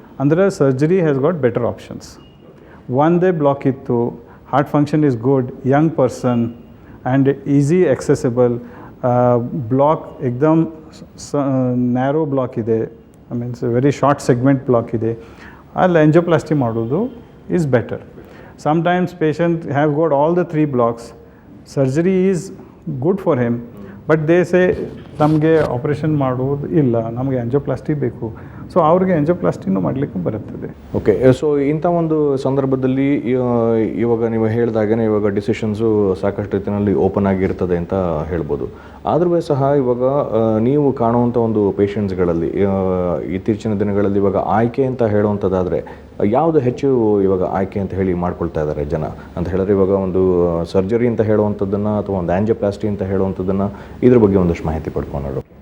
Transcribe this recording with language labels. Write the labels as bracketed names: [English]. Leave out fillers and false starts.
[English] ಅಂದರೆ surgery has got better options. [Kannada] ಒಂದೇ block ಇತ್ತು, [English] heart function is good, young person and easy accessible, block ಎಕ್ದಮ್ narrow block ಇದೆ, means very short segment block ಇದೆ, [Kannada] ಅಲ್ಲಿ angioplasty ಮಾಡೋದು [English] Is better. Sometimes patient have got all the 3 blocks, surgery is good for him, but they say [Kannada] ನಮಗೆ operation ಮಾಡೋದು ಇಲ್ಲ, ನಮಗೆ angioplasty ಬೇಕು. ಸೊ ಅವ್ರಿಗೆ ಆಂಜಿಯೋಪ್ಲಾಸ್ಟಿನೂ ಮಾಡಲಿಕ್ಕೆ ಬರುತ್ತದೆ. ಓಕೆ, ಸೊ ಇಂಥ ಒಂದು ಸಂದರ್ಭದಲ್ಲಿ ಇವಾಗ ನೀವು ಹೇಳಿದಾಗೇ ಇವಾಗ ಡಿಸಿಷನ್ಸು ಸಾಕಷ್ಟು ರೀತಿಯಲ್ಲಿ ಓಪನ್ ಆಗಿರ್ತದೆ ಅಂತ ಹೇಳ್ಬೋದು. ಆದರೂ ಸಹ ಇವಾಗ ನೀವು ಕಾಣುವಂಥ ಒಂದು ಪೇಷಂಟ್ಸ್ಗಳಲ್ಲಿ ಇತ್ತೀಚಿನ ದಿನಗಳಲ್ಲಿ ಇವಾಗ ಆಯ್ಕೆ ಅಂತ ಹೇಳುವಂಥದ್ದಾದರೆ ಯಾವುದು ಹೆಚ್ಚು ಇವಾಗ ಆಯ್ಕೆ ಅಂತ ಹೇಳಿ ಮಾಡ್ಕೊಳ್ತಾ ಇದ್ದಾರೆ ಜನ ಅಂತ ಹೇಳಿದ್ರೆ, ಇವಾಗ ಒಂದು ಸರ್ಜರಿ ಅಂತ ಹೇಳುವಂಥದ್ದನ್ನು ಅಥವಾ ಒಂದು ಆಂಜಿಯೋಪ್ಲಾಸ್ಟಿ ಅಂತ ಹೇಳುವಂಥದ್ದನ್ನು ಇದ್ರ ಬಗ್ಗೆ ಒಂದಷ್ಟು ಮಾಹಿತಿ ಪಡ್ಕೊಂಡು.